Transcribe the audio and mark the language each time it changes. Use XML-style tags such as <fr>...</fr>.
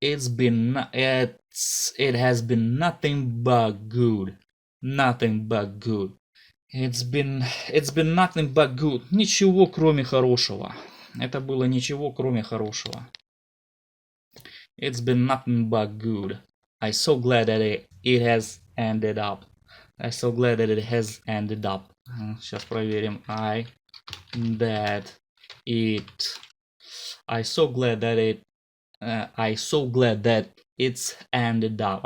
<en>It has been nothing but good. Nothing but good. It's been nothing but good.</en> <ru>Ничего кроме хорошего. Это было ничего кроме хорошего.</ru> <en>It's been nothing but good. I'm so glad that it has ended up. I'm so glad that it has ended up.</en> <ru>Сейчас проверим.</ru> <en>I'm so glad that it's ended up.</en>